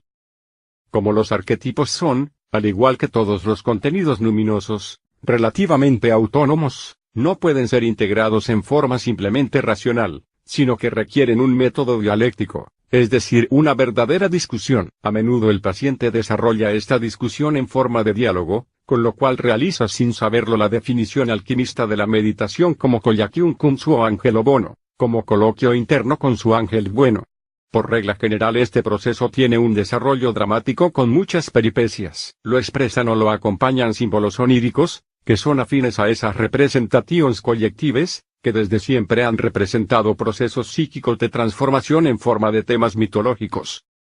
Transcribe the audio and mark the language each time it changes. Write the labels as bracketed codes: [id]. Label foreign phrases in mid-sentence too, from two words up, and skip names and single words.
[es] Como los arquetipos son, al igual que todos los contenidos luminosos, relativamente autónomos, no pueden ser integrados en forma simplemente racional, sino que requieren un método dialéctico, es decir, una verdadera discusión. A menudo el paciente desarrolla esta discusión en forma de diálogo, con lo cual realiza sin saberlo la definición alquimista de la meditación como [la] collacium cum suo angelo bono, [es] como coloquio interno con su ángel bueno. Por regla general este proceso tiene un desarrollo dramático con muchas peripecias. Lo expresan o lo acompañan símbolos oníricos, que son afines a esas representaciones colectives, que desde siempre han representado procesos psíquicos de transformación en forma de temas mitológicos.